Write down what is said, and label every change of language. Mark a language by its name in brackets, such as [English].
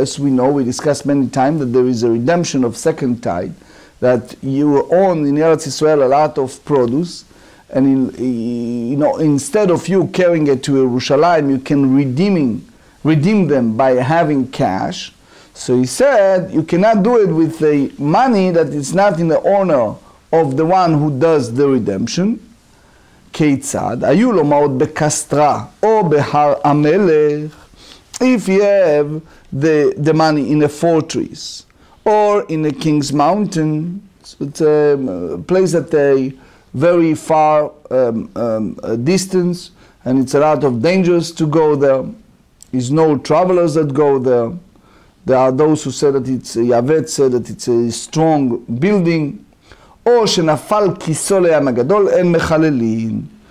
[English] As we know, we discussed many times that there is a redemption of second tithe, that you own in Eretz Yisrael a lot of produce, and instead of you carrying it to Yerushalayim, you can redeem them by having cash. So he said, you cannot do it with the money that is not in the honor of the one who does the redemption. [Hebrew] כיצד? היו לו מעות בקסטרה או בהר המלך. [English] If you have the money in a fortress or in a king's mountain, so it's a place at a very far distance, and it's a lot of dangers to go there. There's no travelers that go there. There are those who say that it's, Yavet said that it's a strong building. [Hebrew] או שנפל כיסו לים הגדול, אין מחללים.